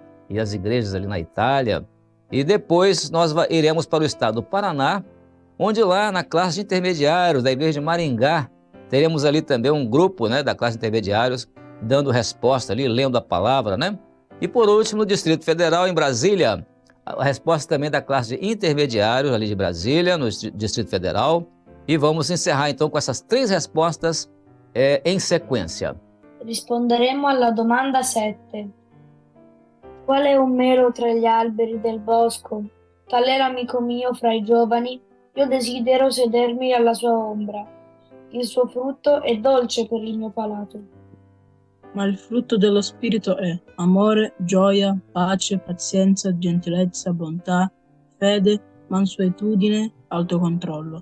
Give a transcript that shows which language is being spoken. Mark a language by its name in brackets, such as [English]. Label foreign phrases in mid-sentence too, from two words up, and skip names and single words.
[Portuguese] E as igrejas ali na Itália. E depois nós iremos para o estado do Paraná, onde lá na classe de intermediários da igreja de Maringá, teremos ali também um grupo, né, da classe de intermediários, dando resposta ali, lendo a palavra, né? E por último, no Distrito Federal, em Brasília, a resposta também da classe de intermediários ali de Brasília, no Distrito Federal. E vamos encerrar então com essas 3 respostas em sequência. [Italian] Risponderemo alla domanda 7. Qual è un mero tra gli alberi del bosco? Tal era amico mio fra i giovani, io desidero sedermi alla sua ombra. Il suo frutto è dolce per il mio palato. Ma il frutto dello Spirito è amore, gioia, pace, pazienza, gentilezza, bontà, fede, mansuetudine, autocontrollo.